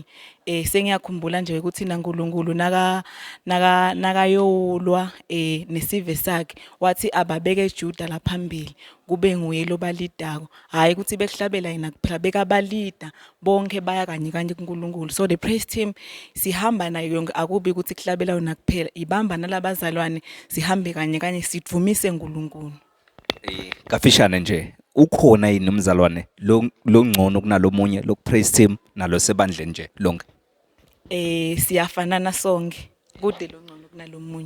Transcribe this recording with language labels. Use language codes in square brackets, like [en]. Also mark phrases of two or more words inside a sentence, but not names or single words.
[ss] Sengiyakhumbula nje ukuthi naNkulunkulu nakayolwa nesive sakhe wathi ababeke Juda la phambili kube nguye lo balidako, hayi ukuthi bekuhlabela yena kuphela, bekabalida bonke baya kanye kuNkulunkulu. [en] So the praise team [ss] sihamba nayo yonke, akubi ukuthi kuhlabela yona kuphela, ibamba nalabazalwane sihambe kanye sivumise uNkulunkulu. Kafishane nje, ukhona yini umzalwane lo ngcono kunalomunye lo [en] praise team [ss] nalo sebandleni nje lonke? Siyafanana sonke, kude lo ngcono kunalomunye.